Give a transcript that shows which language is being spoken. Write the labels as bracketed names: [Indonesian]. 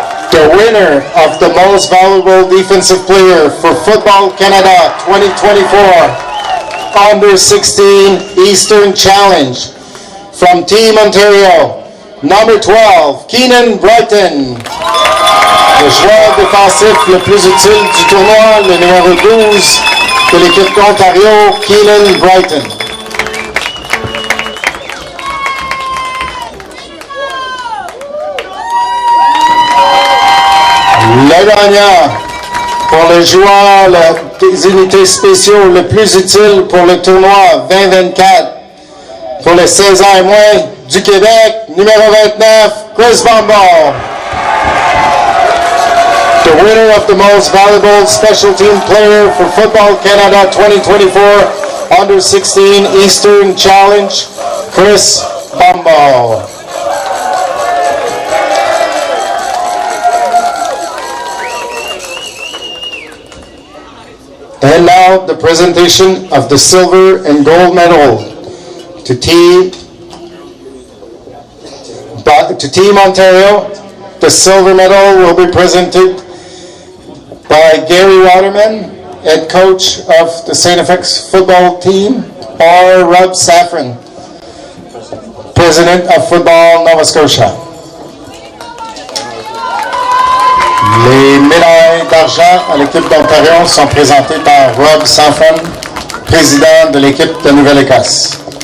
[English] The winner of the most valuable defensive player for Football Canada 2024 Under-16 Eastern Challenge from Team Ontario, number 12, Keenan Brighton. [French] Le joueur défensif le plus utile du tournoi, le numéro 12 de l'équipe d'Ontario, Keenan Brighton. Le gagnant pour le joueur des unités spéciaux le plus utile pour le tournoi 2024 pour les 16 ans et moins du Québec, numéro 29, Chris Bomball. [English] The winner of the most valuable special team player for Football Canada 2024 Under-16 Eastern Challenge, Chris Bomball. And now the presentation of the silver and gold medal to Team Ontario. The silver medal will be presented by Gary Waterman, head coach of the St. FX football team, or Rob Safran, president of Football Nova Scotia. [French] Les médailles d'argent à l'équipe d'Ontario sont présentées par Rob Safran, président de l'équipe de Nouvelle-Écosse.